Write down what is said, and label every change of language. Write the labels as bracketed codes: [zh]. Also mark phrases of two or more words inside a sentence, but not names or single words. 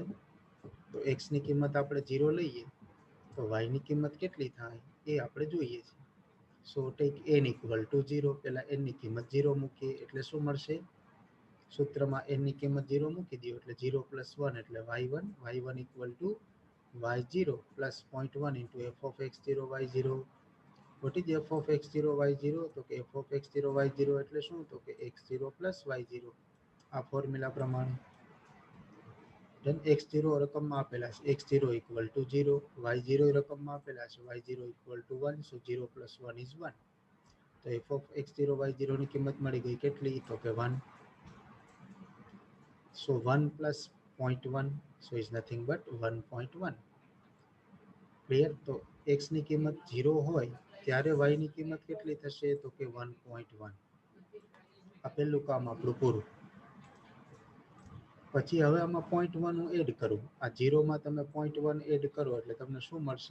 [gu] તો x ની કિંમત આપણે 0 લઈએ તો y ની કિંમત કેટલી થાય એ આપણે જોઈએ છીએ. [en] so take n equal to 0. [gu] પહેલા n ની કિંમત 0 મૂકીએ એટલે શું મળશે? સૂત્રમાં n ની કિંમત 0 મૂકી દો એટલે [en] 0 plus 1 [gu] એટલે y1, [en] y1 equal to y0 plus 0.1 into f of x0 y0. What is f of x0 y0? [gu] તો કે [en] f of x0 y0 [gu] એટલે શું? તો કે x0 plus y0, આ ફોર્મ્યુલા પ્રમાણે. ધન. x0 રકમમાં આપેલા છે, [en] x0 equal to 0, [gu] y0 રકમમાં આપેલા છે, [en] y0 equal to 1, so 0 plus 1 is 1. [gu] તો [en] f of x0 y0 [gu] ની કિંમત મળી ગઈ, કેટલી? તો કે 1. [en] so 1 plus 0.1, so is nothing but 1.1. [gu] ક્લિયર? તો x ની કિંમત 0 હોય ત્યારે y ની કિંમત કેટલી થશે? તો કે 1.1. આ પહેલું કામ આપણું પૂરું. પછી હવે આમાં 0.1 હું એડ કરું. આ 0 માં તમે 0.1 એડ કરો એટલે તમને શું મળશે?